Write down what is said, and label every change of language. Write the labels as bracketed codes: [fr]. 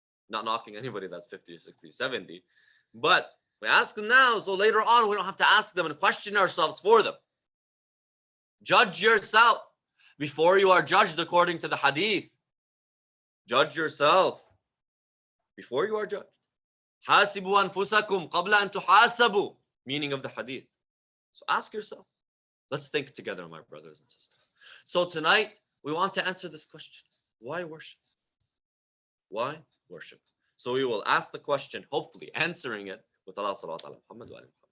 [en] Not knocking anybody that's 50, 60, 70. But we ask them now so later on we don't have to ask them and question ourselves for them. Judge yourself before you are judged according to the hadith. Judge yourself before you are judged. [ar] حاسبوا أنفسكم قبل أن تحاسبوا. [en] Meaning of the hadith. So ask yourself. Let's think together, my brothers and sisters. So tonight, we want to answer this question. Why worship? Why worship? So we will ask the question, hopefully answering it with Allah subhanahu wa ta'ala.